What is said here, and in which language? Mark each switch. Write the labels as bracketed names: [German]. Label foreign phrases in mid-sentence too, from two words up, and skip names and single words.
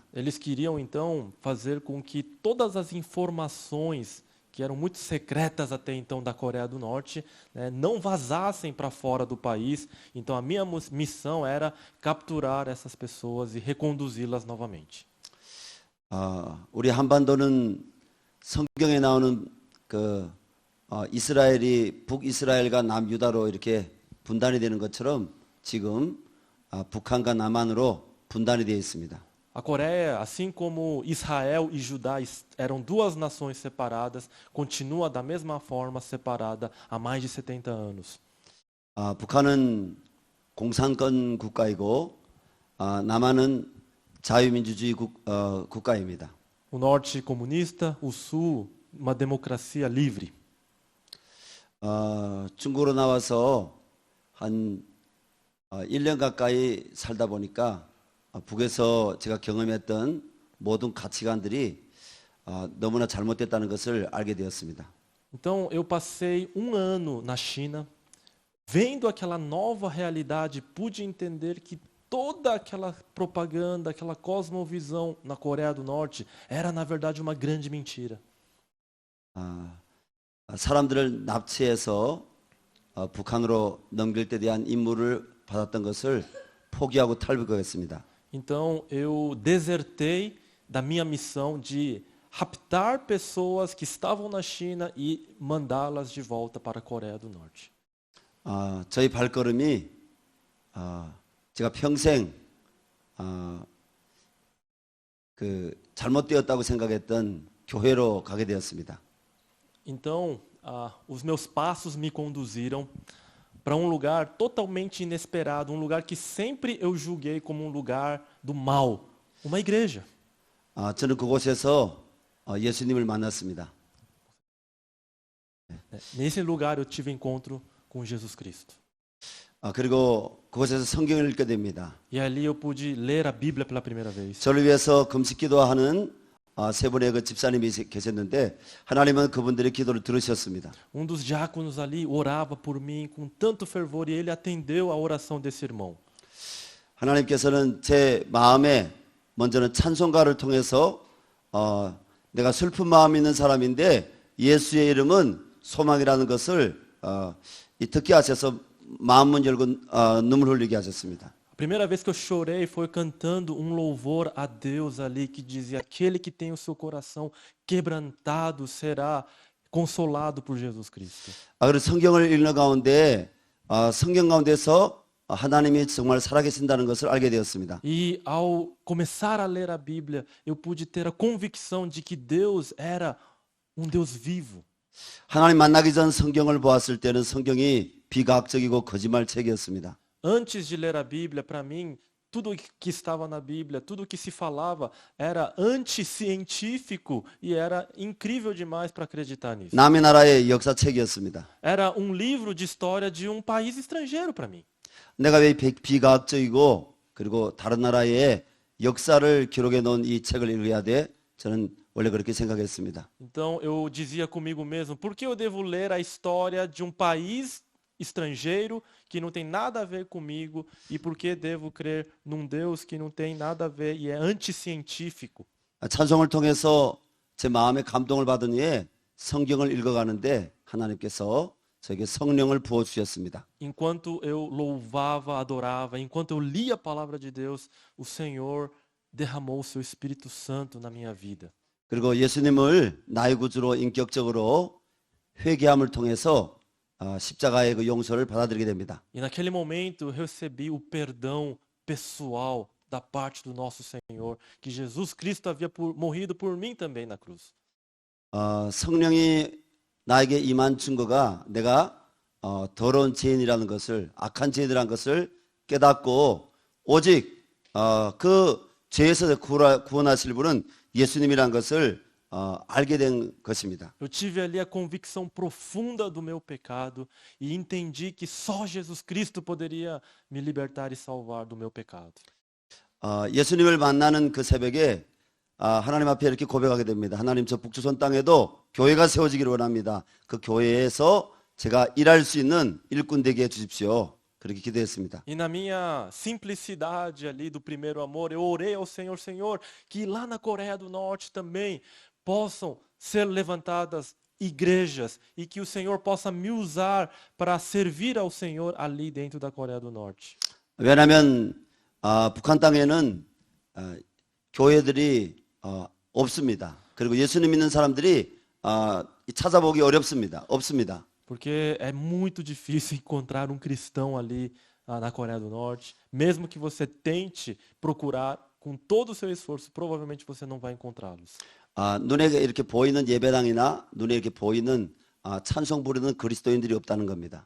[Portuguese] Eles queriam então fazer com que todas as informações que eram muito secretas até então da Coreia do Norte, não vazassem para fora do país. Então a minha missão era capturar essas pessoas e reconduzi-las novamente. [Korean] 우리 한반도는 성경에 나오는 이스라엘이 북이스라엘과 남유다로 이렇게 분단이 되는 것처럼 지금 북한과 남한으로 분단이 되어 있습니다. [Portuguese] A Coreia, assim como Israel e Judá eram duas nações separadas, continua da mesma forma separada há mais de 70 anos. [Korean] 북한은 공산권 국가이고 남한은 자유민주주의 국가입니다. [Portuguese] O norte comunista, o sul uma democracia livre. [Korean] 중국으로 나와서 한 1년 가까이 살다 보니까 북에서 제가 경험했던 모든 가치관들이 너무나 잘못됐다는 것을 알게 되었습니다. [Portuguese] Então, eu passei um ano na China, vendo aquela nova realidade, pude entender que toda aquela propaganda, aquela cosmovisão na Coreia do Norte era, na verdade, uma grande mentira. [Korean] 사람들을 납치해서 북한으로 넘길 때 대한 임무를 받았던 것을 포기하고 탈북했습니다. [Portuguese] Então, eu desertei da minha missão de raptar pessoas que estavam na China e mandá-las de volta para a Coreia do Norte. [Korean] 저희 발걸음이 제가 평생 잘못되었다고 생각했던 교회로 가게 되었습니다. [Portuguese] Então, os meus passos me conduziram para um lugar totalmente inesperado, um lugar que sempre eu julguei como um lugar do mal, uma igreja. [Korean] 저는 그곳에서 예수님을 만났습니다. [Portuguese] Nesse lugar eu tive encontro com Jesus Cristo. [Korean] 그리고 그곳에서 성경을 읽게 됩니다. [Portuguese] E ali eu pude ler a Bíblia pela primeira vez. [Korean] 저를 위해서 금식기도하는 세 분의 그 집사님이 계셨는데 하나님은 그분들의 기도를 들으셨습니다. [Portuguese] Um dos diáconos ali orava por mim com tanto fervor e ele atendeu a oração desse irmão. [Korean] 하나님께서는 제 마음에 먼저는 찬송가를 통해서 내가 슬픈 마음이 있는 사람인데 예수의 이름은 소망이라는 것을 듣게 하셔서 마음문 열고 눈물 흘리게 하셨습니다. [Portuguese] A primeira vez que eu chorei foi cantando um louvor a Deus ali que dizia: aquele que tem o seu coração quebrantado será consolado por Jesus Cristo. [Korean] 그리고 성경을 읽는 가운데 성경 가운데서 하나님이 정말 살아계신다는 것을 알게 되었습니다. [Portuguese] E ao começar a ler a Bíblia, eu pude ter a convicção de que Deus era um Deus vivo. [Korean] 하나님 만나기 전 성경을 보았을 때는 성경이 비과학적이고 거짓말책이었습니다. [Portuguese] Antes de ler a Bíblia, para mim, tudo que estava na Bíblia, tudo que se falava era anticientífico e era incrível demais para acreditar nisso. [Korean] 남의 나라의 역사책이었습니다. [Portuguese] Era um livro de história de um país estrangeiro para mim. [Korean] 내가 왜 비과학적이고 그리고 다른 나라의 역사를 기록해 놓은 이 책을 읽어야 돼? 저는 원래 그렇게 생각했습니다. [Portuguese] Então eu dizia comigo mesmo, por que eu devo ler a história de um país estrangeiro que não tem nada a ver comigo e por que devo crer num Deus que não tem nada a ver e é anticientífico? [Korean] 찬송을 통해서 제 마음에 감동을 받은 후에 성경을 읽어가는데 하나님께서 저에게 성령을 부어 주셨습니다. [Portuguese] Enquanto eu louvava, adorava, enquanto eu lia a palavra de Deus, o Senhor derramou o seu Espírito Santo na minha vida. [Korean] 그리고 예수님을 나의 구주로 인격적으로 회개함을 통해서 십자가의 그 용서를 받아들이게 됩니다. [Portuguese] E naquele momento eu recebi o perdão pessoal da parte do nosso Senhor, que Jesus Cristo havia morrido por mim também na cruz. [Korean] 성령이 나에게 임한 증거가 내가 더러운 죄인이라는 것을, 악한 죄인이라는 것을 깨닫고 오직 그 죄에서 구원하실 분은 예수님이라는 것을 알게 된 것입니다. [Portuguese] Eu tive ali a convicção profunda do meu pecado e entendi que só Jesus Cristo poderia me libertar e salvar do meu pecado. [Korean] 예수님을 만나는 그 새벽에 하나님 앞에 이렇게 고백하게 됩니다. 하나님, 저 북조선 땅에도 교회가 세워지기를 원합니다. 그 교회에서 제가 일할 수 있는 일꾼 되게 해주십시오. 그렇게 기도했습니다. [Portuguese] E na minha simplicidade ali do primeiro amor, eu orei ao Senhor, Senhor, que lá na Coreia do Norte também possam ser levantadas igrejas e que o Senhor possa me usar para servir ao Senhor ali dentro da Coreia do Norte. [Korean] 왜냐하면 북한 땅에는 교회들이 없습니다. 그리고 예수님 믿는 사람들이 찾아보기 어렵습니다. 없습니다. [Portuguese] Porque é muito difícil encontrar um cristão ali na Coreia do Norte. Mesmo que você tente procurar com todo o seu esforço, provavelmente você não vai encontrá-los. [Korean] 눈에 이렇게 보이는 예배당이나 눈에 이렇게 보이는 찬송 부르는 그리스도인들이 없다는 겁니다.